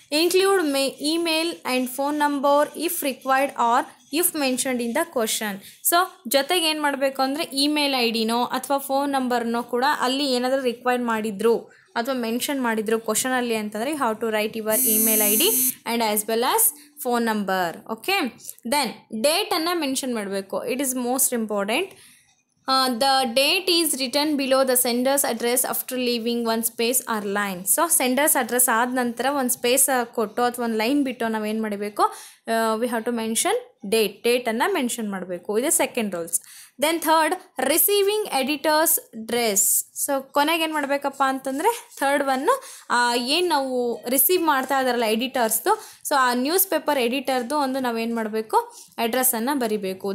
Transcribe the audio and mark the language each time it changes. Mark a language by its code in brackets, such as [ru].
[en] Include email and phone number if required or if mentioned in the question. [kn] So ಜೊತೆಗೆ ಏನು ಮಾಡಬೇಕು ಅಂದರೆ email I ಡಿನೋ ಅಥವಾ phone ನಂಬರ್ನೋ ಕೂಡ ಅಲ್ಲಿ ಏನಾದರೂ ರಿಕ್ವೈರ್ ಮಾಡಿದ್ರು ಅಥವಾ ಮೆನ್ಷನ್ ಮಾಡಿದ್ರು ಕ್ವಶನಲ್ಲಿ ಅಂತಂದರೆ [en] How to write your email I D and as well as phone number. Okay, then [kn] ಡೇಟನ್ನು mention ಮಾಡಬೇಕು. [en] It is most important. The date is written below the sender's address after leaving one space or line. [kn] So sender's address ಆದ ನಂತರ ಒಂದು space ಕೊಟ್ಟು ಅಥವಾ ಒಂದು line ಬಿಟ್ಟು ನಾವೇನು ಮಾಡಬೇಕು, [en] we have to mention [kn] ಡೇಟನ್ನು mention ಮಾಡಬೇಕು. ಇದು second rules. [en] Then third, receiving editor's address. [kn] So ಕೊನೆಗೆ ಏನು ಮಾಡಬೇಕಪ್ಪ ಅಂತಂದರೆ ಥರ್ಡ್ ಒನ್ನು ಏನು ನಾವು ರಿಸೀವ್ ಮಾಡ್ತಾ ಇದ್ದಾರಲ್ಲ ಎಡಿಟರ್ಸ್ದು, ಸೊ ಆ ನ್ಯೂಸ್ ಪೇಪರ್ ಎಡಿಟರ್ದು ಒಂದು ನಾವೇನು ಮಾಡಬೇಕು, ಅಡ್ರೆಸ್ಸನ್ನು ಬರಿಬೇಕು.